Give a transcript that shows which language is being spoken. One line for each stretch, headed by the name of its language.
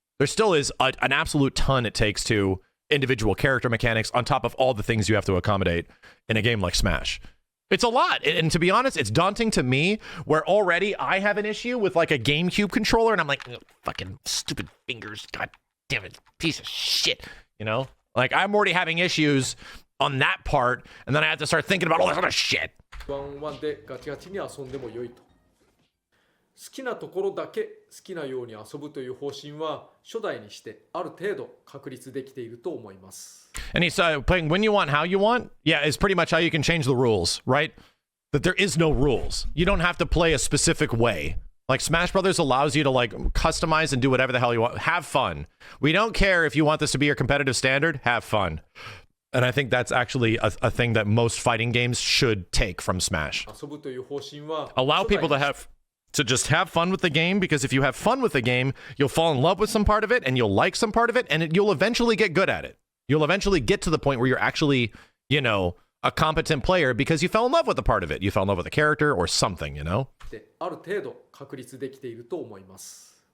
English: There still is an absolute ton it takes to individual character mechanics on top of all the things you have to accommodate in a game like Smash. It's a lot. And to be honest, it's daunting to me where already I have an issue with like a GameCube controller and I'm like, fucking stupid fingers. God damn it. Piece of shit. You know, like I'm already having issues on that part. And then I have to start thinking about all this other shit.
Japanese: 1でガチガチに遊んでも良いと。好きなところだけ好きなように遊ぶという方針は初代にしてある程度確立できていると思います。
English: And he's playing when you want, how you want. Yeah, it's pretty much how you can change the rules, right? That there is no rules. You don't have to play a specific way. Like Smash Brothers allows you to like customize and do whatever the hell you want. Have fun. We don't care if you want this to be your competitive standard. Have fun. And I think that's actually a thing that most fighting games should take from Smash.
Japanese: 遊ぶという方針は
English: Allow people to just have fun with the game, because if you have fun with the game, you'll fall in love with some part of it, and you'll like some part of it, and you'll eventually get good at it. You'll eventually get to the point where you're actually, you know, a competent player because you fell in love with a part of it. You fell in love with a character or something, you know?
Japanese: である程度確立できていると思います。